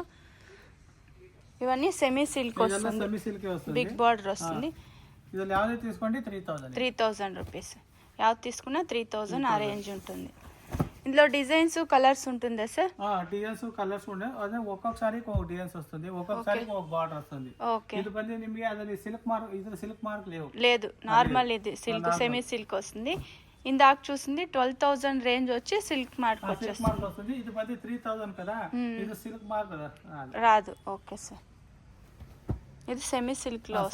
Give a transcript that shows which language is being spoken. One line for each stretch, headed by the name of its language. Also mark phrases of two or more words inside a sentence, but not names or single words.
Telugu: ఇవన్నీ
English: semi silk
Telugu: వస్తుంది,
English: big border
Telugu: వస్తుంది. 3,000 రూపీస్. యావత్ తీసుకున్నా 3,000 ఆ రేంజ్ ఉంటుంది. ఇందులో
English: designs colors
Telugu: ఉంటుందా సార్?
English: designs colors
Telugu: ఉంటాయి. అదే ఒక్కొక్కసారి ఒక డిజైన్స్ వస్తుంది, ఒక్కొక్కసారి ఒక బార్డర్ వస్తుంది. ఓకే, ఇది
Kannada: ಬಂದು ನಿಮಗೆ ಅದರಲ್ಲಿ
English: silk mark,
Telugu: ఇది
English: silk mark
Telugu: లేదు, నార్మల్ ఇది
English: silk, semi silk
Telugu: వస్తుంది. ఇందాక చూసింది 12,000 రేంజ్ వచ్చి
English: silk mark
Telugu: వస్తుంది. ఇది ಬಂದು 3,000 కదా, ఇది
English: silk mark
Telugu: రాదు.
English: okay sir,
Telugu: ఇది
English: semi silk
Telugu: లో